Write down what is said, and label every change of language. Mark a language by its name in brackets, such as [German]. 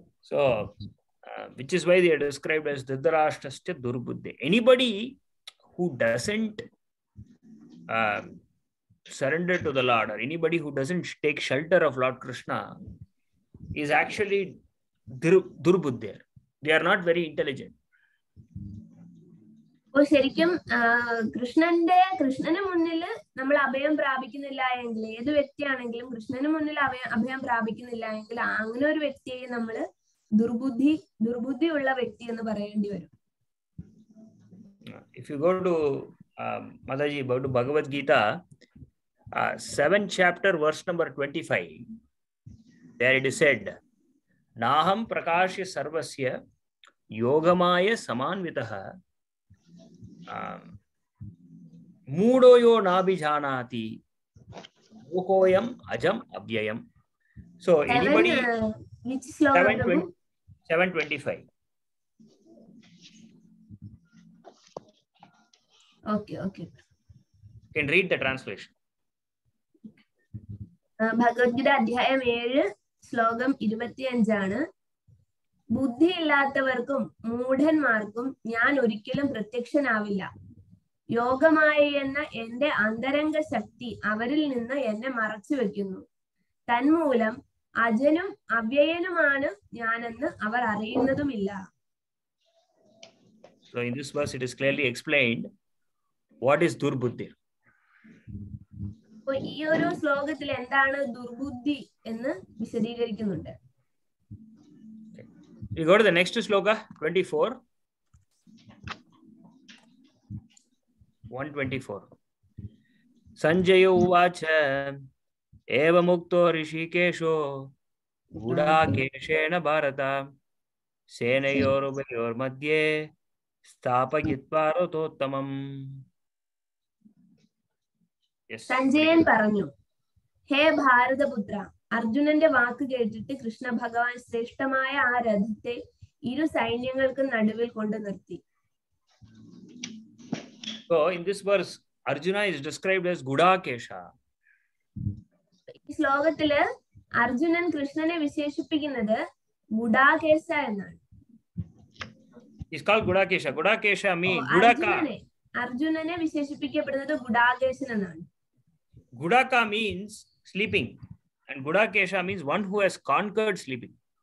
[English] So which is why they are described as Dhritarashtrasya Durbuddhe. Anybody who doesn't surrender to the Lord, or anybody who doesn't take shelter of Lord Krishna, is actually Durbuddhe. They are not very intelligent. [Malayalam] അപ്പോൾ ശരിക്കും കൃഷ്ണന് മുന്നിൽ നമ്മൾ അഭയം പ്രാപിക്കുന്നില്ല എങ്കിൽ, ഏത് വ്യക്തിയാണെങ്കിലും കൃഷ്ണന് മുന്നിൽ അഭയം പ്രാപിക്കുന്നില്ല എങ്കിൽ അങ്ങനെ ഒരു വ്യക്തിയെ നമ്മൾ ദുർബുദ്ധിയുള്ള വ്യക്തി എന്ന് പറയേണ്ടി വരും. [English] If you go to Mataji, go to Bhagavad Gita, 7th chapter, verse number 25, there it is said, [Sanskrit] Naham prakashya sarvasya yogamaya samanvitaha Mudoyo nabhijanati Lokoyam ajam avyayam. [English] So anybody, which slogan, Prabhu? 725. Okay. You can read the translation. [Malayalam] Bhagavad Gita അധ്യായം 7 ശ്ലോകം 25 ബുദ്ധി ഇല്ലാത്തവർക്കും മൂഢന്മാർക്കും ഞാൻ ഒരിക്കലും പ്രത്യക്ഷനാവില്ല. യോഗമായി എന്ന എന്റെ അന്തരംഗ ശക്തി അവരിൽ നിന്ന് എന്നെ മറച്ചു വെക്കുന്നു. തന്മൂലം അജനും അവ്യയനുമാണ് ഞാനെന്ന് അവർ അറിയുന്നതുമില്ല. [English] So in this verse it is clearly explained what is durbuddhi. [Malayalam] ഈ ഒരു ശ്ലോകത്തിൽ എന്താണ് ദുർബുദ്ധി എന്ന് വിശദീകരിക്കുന്നുണ്ട്. [English] You go to the next sloka, 24. [Sanskrit] 124. Sanjaya uvacha eva mukto rishikesho gudakeshena bharata senayorubayor madhye stapayitva ratottamam. [English] Yes. [Malayalam] Sanjayan പറഞ്ഞു, ഹേ ഭാരതപുത്ര, അർജുനന്റെ വാക്ക് കേട്ടിട്ട് കൃഷ്ണ ഭഗവാൻ ശ്രേഷ്ഠമായ ആ രഥത്തെ ഇരു സൈന്യങ്ങൾക്കും നടുവിൽ കൊണ്ടു നിർത്തി. [English] So in this verse Arjuna is described as Gudakesha. [Malayalam] ഈ ശ്ലോകത്തില് അർജുനൻ കൃഷ്ണനെ വിശേഷിപ്പിക്കുന്നത് ഗുഡാകേശ എന്നാണ്. [English] He's called Gudakesha. Gudakesha means Gudaka. [Malayalam] അർജുനനെ വിശേഷിപ്പിക്കപ്പെടുന്നത് ഗുഡാകേശൻ എന്നാണ്. [English] Gudaka means sleeping and Gudakesha means one who has conquered sleeping.